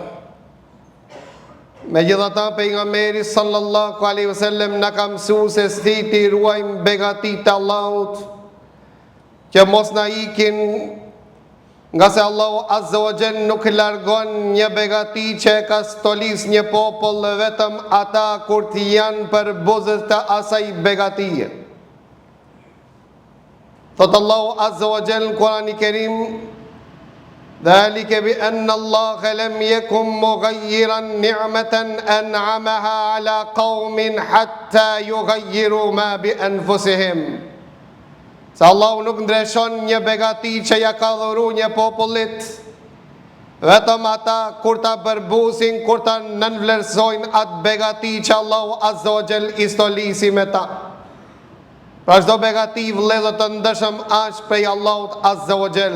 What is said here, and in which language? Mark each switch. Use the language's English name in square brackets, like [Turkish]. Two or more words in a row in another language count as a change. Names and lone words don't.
[Albanian] Megjithatë, pejgamberi [Arabic] صلى الله عليه وسلم [Albanian] na ka mësuar se si ti ruajmë begatit e Allahut, që mos na ikin, nga se Allahu [Arabic] عز وجل [Albanian] nuk largon një begati që ka stolis një popull vetëm ata kur ti janë për buzët të asaj begatie. Thot Allahu [Arabic] عز وجل [Albanian] në Kur'anin e Kerim: [Arabic] ذلك بأن الله لم يكن مغيرا نعمة أنعمها على قوم حتى يغيروا ما بأنفسهم. [Albanian] Se Allahu nuk ndreshon një begati që ja ka dhuru një popullit, vetëm ata kur ta përbusin, kur ta nënvlerësojnë atë begati që Allahu [Arabic] عز وجل [Albanian] i stolisi me ta. Pra çdo begati, vëllezër të ndershëm, është prej Allahut [Arabic] عز وجل.